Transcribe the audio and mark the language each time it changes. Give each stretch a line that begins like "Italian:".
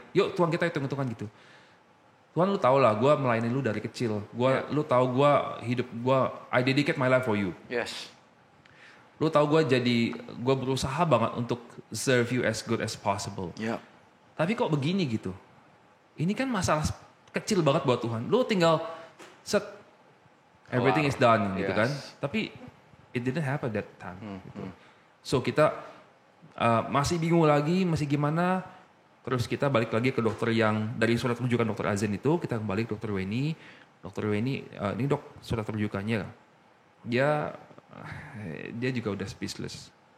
Indonesian: Yuk Tuhan, kita hitung-hitungan gitu. Tuhan, lu tau lah, gue melayani lu dari kecil. Lu tahu
English: I dedicate my life for you.
Indonesian: Lu tahu gue berusaha banget untuk
English: serve you as good as possible.
Indonesian: Tapi kok begini gitu? Ini kan masalah kecil banget buat Tuhan. Lu tinggal set,
English: everything is done
Indonesian: gitu kan. Tapi
English: it didn't happen that time.
Indonesian: Gitu. So kita masih bingung lagi, masih gimana. Terus kita balik lagi ke dokter yang dari surat rujukan dokter Azen itu, kita kembali ke dokter Weni. Dokter Weni, ini dok surat rujukannya. Dia juga udah speechless.